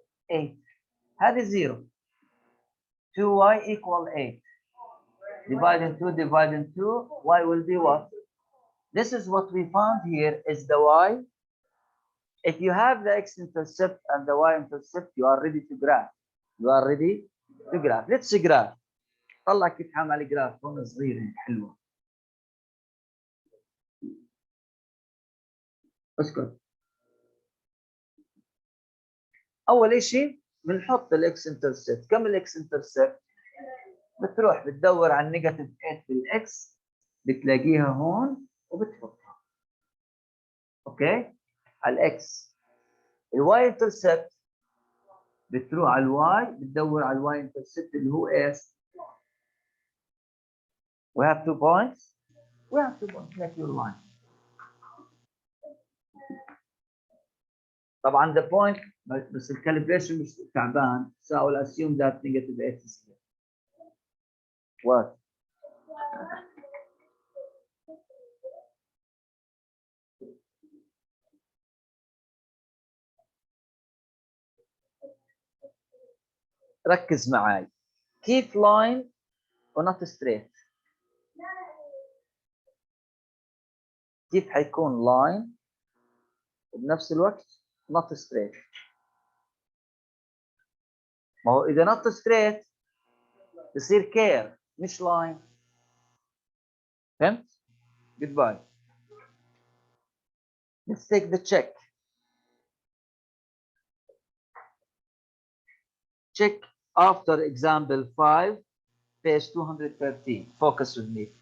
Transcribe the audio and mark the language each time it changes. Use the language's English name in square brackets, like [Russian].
[English] 8. [Arabic] هذه [English] 0. 2y equal 8. Divide in 2, divide in 2, y will be what? This is what we found here is the y. If you have the x-intercept and the y-intercept, you are ready to graph. You are ready to graph. Let's graph. [Arabic] طلع كيف عمل جراف هون صغير هيك حلوة. اسكت. أول شيء بنحط الاكس انترسبت. كم الاكس انترسبت؟ بتروح بتدور على النيجاتيف 8 بالاكس بتلاقيها هون وبتحطها. اوكي؟ على الاكس. الواي انترسبت بتروح على الواي بتدور على الواي انترسبت اللي هو ايش؟ [English] We have 2 points. We have 2 points like your line. [Arabic] طبعا [English] the point [Arabic] بس الكاليبريشن مش تعبان. [English] So I will assume that negative 8 is here. What? [Arabic] ركز معي. كيف line ونوت straight؟ كيف حيكون line وبنفس الوقت [English] not straight؟ [Arabic] ما هو إذا not straight بصير كير مش line. فهمت؟ [English] Goodbye. Let's take the check. Check after example 5, page 213. Focus with me.